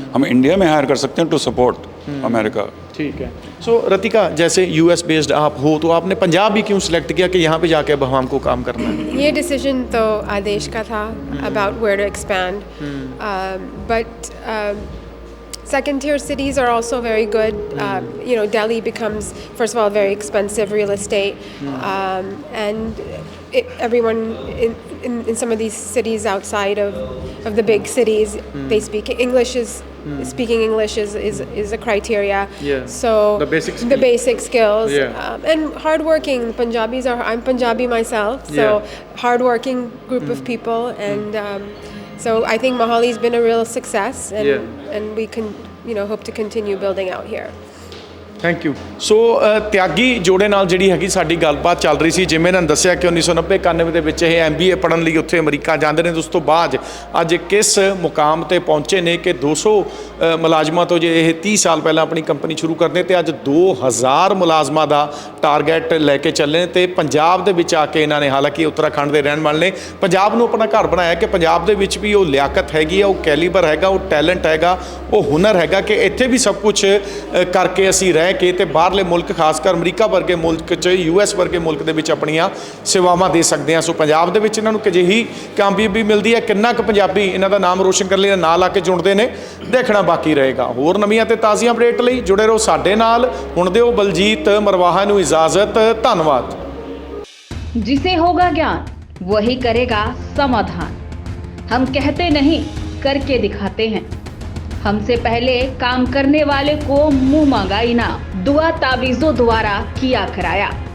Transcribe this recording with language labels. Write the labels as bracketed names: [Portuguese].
[Hindi] हम इंडिया में हायर कर सकते हैं [English] to support [Hindi] अमेरिका। ठीक है। सो रतिका, जैसे यूएस बेस्ड आप हो, तो आपने पंजाब भी क्यों सिलेक्ट किया कि यहाँ पे जाके अब हमको काम करना है? ये डिसीजन तो आदेश का था [English] About where to expand, but second tier cities are also very good. Delhi becomes, first of all, very expensive real estate, and everyone in some of these cities outside of the big cities, they speak English. Speaking English is a criteria. Yeah. So the basic skills. Yeah. And hardworking Punjabis are. I'm Punjabi myself, so hardworking group of people, and so I think Mohali's been a real success, and we can hope to continue building out here. Thank you. [Punjabi] ਸੋ ਤਿਆਗੀ ਜੋੜੇ ਨਾਲ ਜਿਹੜੀ ਹੈਗੀ ਸਾਡੀ ਗੱਲਬਾਤ ਚੱਲ ਰਹੀ ਸੀ। ਜਿਵੇਂ ਇਹਨਾਂ ਦੱਸਿਆ ਕਿ 1990-91 ਦੇ ਵਿੱਚ ਇਹ MBA ਪੜ੍ਹਨ ਲਈ ਉੱਥੇ ਅਮਰੀਕਾ ਜਾਂਦੇ ਨੇ। ਉਸ ਤੋਂ ਬਾਅਦ ਅੱਜ ਕਿਸ ਮੁਕਾਮ ਤੇ ਪਹੁੰਚੇ ਨੇ ਕਿ 200 ਮੁਲਾਜ਼ਮਾਂ ਤੋਂ ਜੇ ਇਹ 30 ਸਾਲ ਪਹਿਲਾਂ ਆਪਣੀ ਕੰਪਨੀ ਸ਼ੁਰੂ ਕਰਦੇ ਤੇ ਅੱਜ 2000 ਮੁਲਾਜ਼ਮਾਂ ਦਾ ਟਾਰਗੇਟ ਲੈ ਕੇ ਚੱਲੇ ਨੇ। ਤੇ ਪੰਜਾਬ ਦੇ ਵਿੱਚ ਆ ਕੇ ਇਹਨਾਂ ਨੇ, ਹਾਲਾਂਕਿ ਉੱਤਰਾਖੰਡ ਦੇ ਰਹਿਣ ਵਾਲੇ ਨੇ, ਪੰਜਾਬ ਨੂੰ ਆਪਣਾ ਘਰ ਬਣਾਇਆ ਕਿ ਪੰਜਾਬ ਦੇ ਵਿੱਚ ਵੀ ਉਹ ਲਿਆਕਤ ਹੈਗੀ ਆ, ਉਹ ਕੈਲੀਬਰ ਹੈਗਾ, ਉਹ ਟੈਲੈਂਟ ਹੈਗਾ, ਉਹ ਹੁਨਰ ਹੈਗਾ ਕਿ ਇੱਥੇ ਵੀ ਸਭ ਕੁਝ ਕਰਕੇ ਅਸੀਂ ਰਹਿ ਕੇ ਤੇ ਬਾਹਰਲੇ ਮੁਲਕ, ਖਾਸਕਰ ਅਮਰੀਕਾ ਵਰਗੇ ਮੁਲਕ 'ਚ, US ਵਰਗੇ ਮੁਲਕ ਦੇ ਵਿੱਚ ਆਪਣੀਆਂ ਸੇਵਾਵਾਂ ਦੇ ਸਕਦੇ ਹਾਂ। ਸੋ ਪੰਜਾਬ ਦੇ ਵਿੱਚ ਇਹਨਾਂ ਨੂੰ ਅਜਿਹੀ ਕਾਮਯਾਬੀ ਮਿਲਦੀ ਹੈ। ਕਿੰਨਾ ਕੁ ਪੰਜਾਬੀ ਇਹਨਾਂ ਦਾ ਨਾਮ ਰੋਸ਼ਨ ਕਰਨ ਲਈ ਨਾਲ ਆ ਕੇ ਜੁੜਦੇ ਨੇ, ਦੇਖਣਾ ਬਾਕੀ ਰਹੇਗਾ। ਹੋਰ ਨਵੀਆਂ ਤੇ ਤਾਜ਼ੀਆਂ ਅਪਡੇਟ ਲਈ ਜੁੜੇ ਰਹੋ ਸਾਡੇ ਨਾਲ। ਹੁਣ ਦਿਓ ਬਲਜੀਤ ਮਰਵਾਹਾ ਨੂੰ ਇਜਾਜ਼ਤ। ਧੰਨਵਾਦ। [Hindi] जिसे होगा ज्ञान वही करेगा समाधान। हम कहते नहीं, करके दिखाते हैं। हमसे पहले काम करने वाले को मुंह मांगा इनाम, दुआ तावीज़ों द्वारा किया कराया।